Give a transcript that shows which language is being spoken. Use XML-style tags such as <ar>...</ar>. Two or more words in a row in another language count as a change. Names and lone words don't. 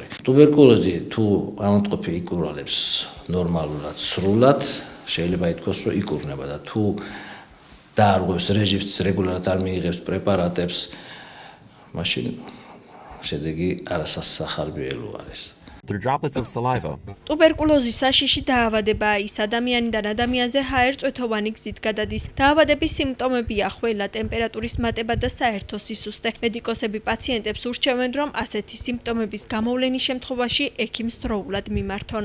<ka>ტუბერკულოზი თუ ავადმყოფი იკურნალებს ნორმალურად, სრულად, შეიძლება ითქვას, რომ იკურნება და თუ დაარღვევს რეჟიმს, რეგულარულად არ მიიღებს პრეპარატებს, მაშინ შედეგი არასახარბიელო არის.</ka> <en>Through droplets of saliva.</en> <ka>ტუბერკულოზის საშიში დაავადებაა ის ადამიანიდან ადამიანზე ჰაერწვეთოვანი გზით გადადის. დაავადების სიმპტომებია ხველა, ტემპერატურის მატება და საერთო სისუსტე. მედიკოსები პაციენტებს ურჩევენ, რომ ასეთი სიმპტომების გამოვლენის შემთხვევაში ექიმს დროულად მიმართონ.</ka>